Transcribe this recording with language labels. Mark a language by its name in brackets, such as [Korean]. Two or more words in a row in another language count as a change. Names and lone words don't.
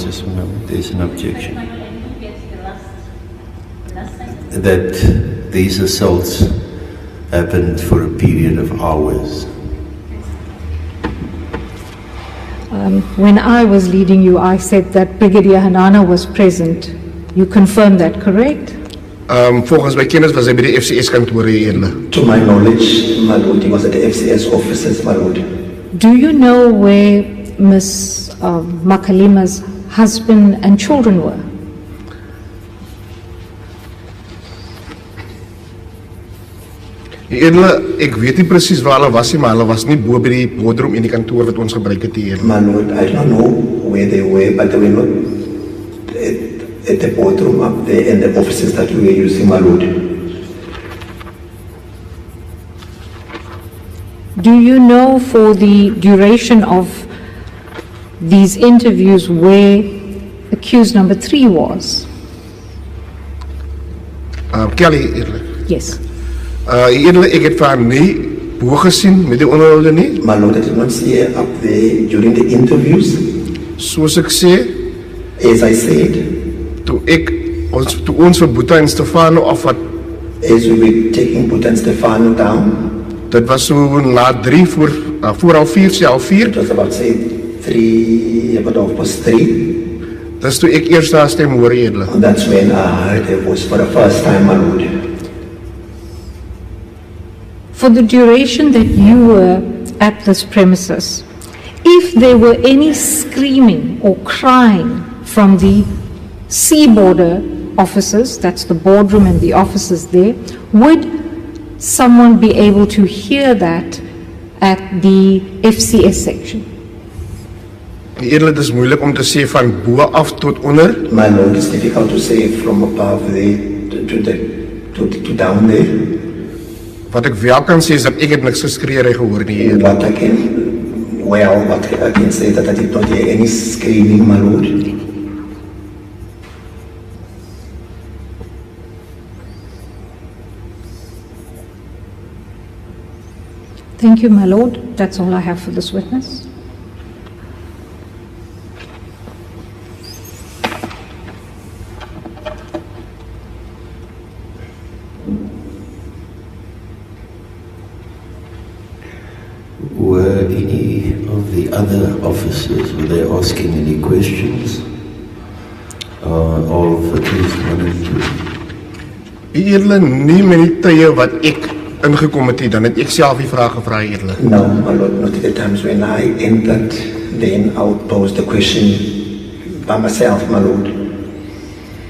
[English] Just a moment, there's an objection. That these assaults happened for a period of hours. When I was leading you, I said that Brigadier Hanana was present. You confirm that, correct? [Afrikaans] Volgens my kennis was hy by die FCS kantore, Edele. [English] To my knowledge, my lord, he was at the FCS offices, my lord. Do you know where Ms. Makalima's husband and children were? [Afrikaans] Edele, ek weet nie presies waar hulle was nie, maar hulle was nie bo by die boardroom in die kantoor wat ons gebruik het hier. [English] My lord, I don't know where they were, but they were not at the boardroom up there and the offices that we were using, my lord. Do you know for the duration of these interviews where accused number 3 was? [Afrikaans] Kelly, Edele. [English] Yes. [Afrikaans] Edele, ek het vir haar nie bo gesien met die onderhoude nie. [English] My lord, I did not see her up there during the interviews. [Afrikaans] Soos ek sê, [English] As I said, [Afrikaans] toe ons vir Boeta en Stefano afvat, [English] as we were taking Boeta and Stefano down, [Afrikaans] dit was so na 3 voor 4:30, sê 4:30. [English] it was about, say, 3:30. [Afrikaans] Dis toe ek eers haar stem hoor, Edele. [English] And that's when I heard her voice for the first time, my lord. For the duration that you were at this premises, if there were any screaming or crying from the sea border officers, that's the boardroom and the officers there, would someone be able to hear that at the FCS section? [Afrikaans] Edele, dit is moeilik om te sê van bo af tot onder. [English] My lord, it's difficult to say from above there to down there. [Afrikaans] Wat ek wel kan sê is dat ek het niks geskree gehoor nie, Edele. [English] What I can say that I did not hear any screaming, my lord. Thank you, my lord. That's all I have for this witness. Were any of the other officers, were they asking any questions of accused 1 and 2? [Afrikaans] Edele, nie met die tye wat ek ingekom het, dan het ek self die vraag gevra, Edele. [English] No, my lord, not at the times when I entered, then I would pose the question by myself, my lord.